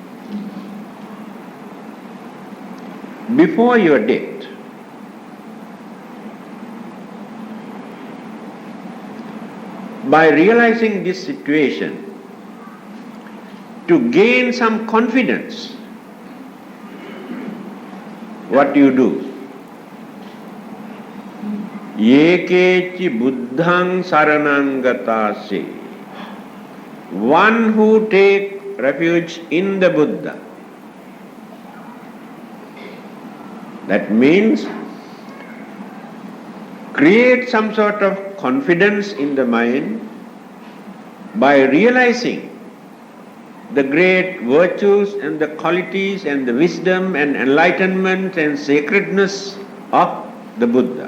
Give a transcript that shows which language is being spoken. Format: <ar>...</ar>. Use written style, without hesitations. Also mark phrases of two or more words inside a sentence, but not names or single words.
<en>Before your death, by realizing this situation, to gain some confidence, what you do?</en> <pi>Yekeci buddhang saranang gatase.</pi> <en>One who take refuge in the Buddha. That means create some sort of confidence in the mind by realizing the great virtues and the qualities and the wisdom and enlightenment and sacredness of the Buddha.</en>